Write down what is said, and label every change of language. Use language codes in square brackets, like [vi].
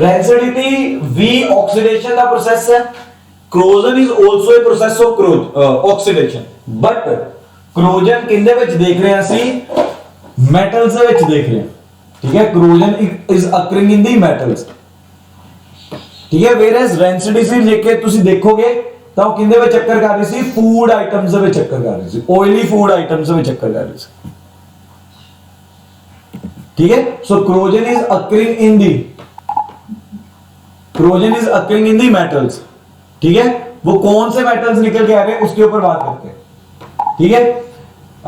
[hi] Rancidity we oxidation का process है, [en] corrosion is also a process of oxidation, [hi] but corrosion [pa] किंदे विच [hi] देख रहे हैं ਅਸੀਂ मेटल्स ਦੇ ਵਿੱਚ देख रहे हैं, ठीक है। [en] corrosion is occurring in the metals, [hi] ठीक है। [pa] वेयरएज रैंसिडिटी लेके ਤੁਸੀਂ ਦੇਖੋਗੇ ਤਾਂ ਉਹ ਕਿੰਦੇ ਵਿੱਚ ਚੱਕਰ ਕਰ ਰਹੀ ਸੀ, ਫੂਡ ਆਈਟਮਸ ਦੇ ਵਿੱਚ ਚੱਕਰ ਕਰ ਰਹੀ ਸੀ, ਆਇਲੀ ਫੂਡ ਆਈਟਮਸ ਦੇ ਵਿੱਚ ਚੱਕਰ ਕਰ ਰਹੀ ਸੀ, [hi] ठीक है। [en] so corrosion is occurring in the metals, [hi] ठीक है। वो कौन से मेटल्स निकल के आ रहे हैं उसके ऊपर बात करते हैं, ठीक है।